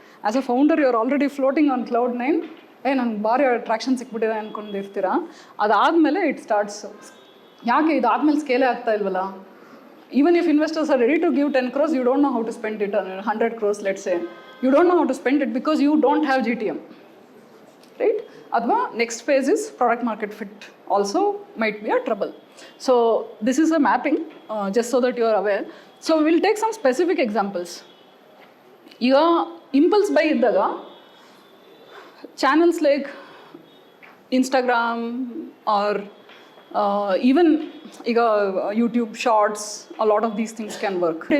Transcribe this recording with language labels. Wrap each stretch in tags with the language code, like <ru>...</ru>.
<en>As a founder, you are already floating on cloud 9.</en> <kn>ನಂಗೆ ಭಾರಿ attraction ಸಿಕ್ಬಿಟ್ಟಿದೆ ಅಂದ್ಕೊಂಡಿರ್ತೀರ. ಅದಾದಮೇಲೆ</kn> <en>It starts.</en> <kn>ಯಾಕೆ ಇದಾದಮೇಲೆ ಸ್ಕೇಲೇ ಆಗ್ತಾ ಇಲ್ವಲ್ಲ?</kn> <en>Even if investors are ready to give 10 crores, you don't know how to spend it, 100 crores let's say. You don't know how to spend it because you don't have GTM, right?</en> <kn>Adva</kn> <en>next phase is product market fit also might be a trouble. So this is a mapping, just so that you are aware. So we will take some specific examples.</en> <kn>ಈಗ impulse by ಇದ್ದಾಗ</kn> <en>Channels like Instagram or even ಈಗ YouTube shorts, a lot of these things can work.</en>